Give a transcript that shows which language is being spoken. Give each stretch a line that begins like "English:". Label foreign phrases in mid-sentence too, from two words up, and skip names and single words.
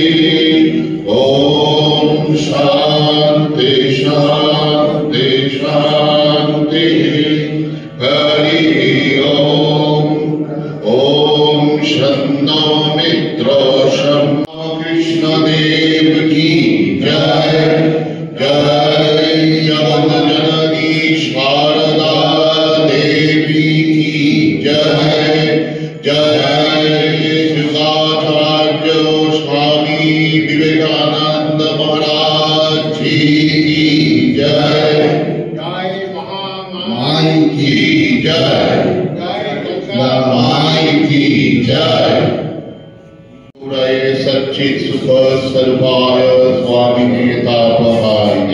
Sanskrit: ओम शांति शांति शांति। हरि ओम शन्नो मित्रो शन्नो
Hindi: कृष्णदेव की जय। जय जगज्जननी शारदा देवी की जय। जय युगाचार्य स्वामी विवेकानंद महाराज जी की जय। माई की जय। माई की जय।
Sanskrit: सच्चित सुख स्वरूपाय स्वामी तापहारिणे।